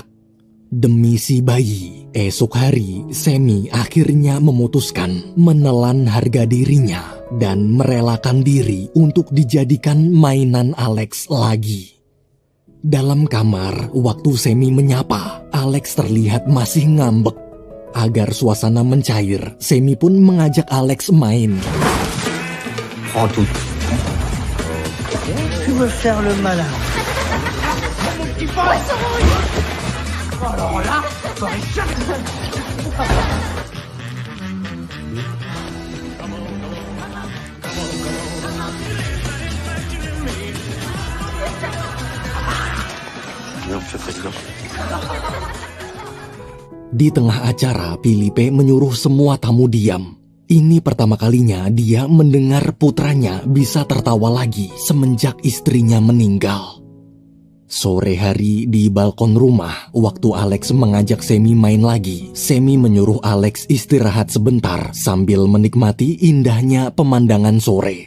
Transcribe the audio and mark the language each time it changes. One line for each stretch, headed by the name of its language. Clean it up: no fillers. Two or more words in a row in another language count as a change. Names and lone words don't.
Indonesian: Demi si bayi, esok hari Semi akhirnya memutuskan menelan harga dirinya dan merelakan diri untuk dijadikan mainan Alex lagi. Dalam kamar, waktu Semi menyapa, Alex terlihat masih ngambek. Agar suasana mencair, Semi pun mengajak Alex main.
French: Prends tout. Tu veux faire le malin. Alors là, non, je fais ça.
Indonesian: Di tengah acara, Philippe menyuruh semua tamu diam. Ini pertama kalinya dia mendengar putranya bisa tertawa lagi semenjak istrinya meninggal. Sore hari di balkon rumah, waktu Alex mengajak Semi main lagi, Semi menyuruh Alex istirahat sebentar sambil menikmati indahnya pemandangan sore.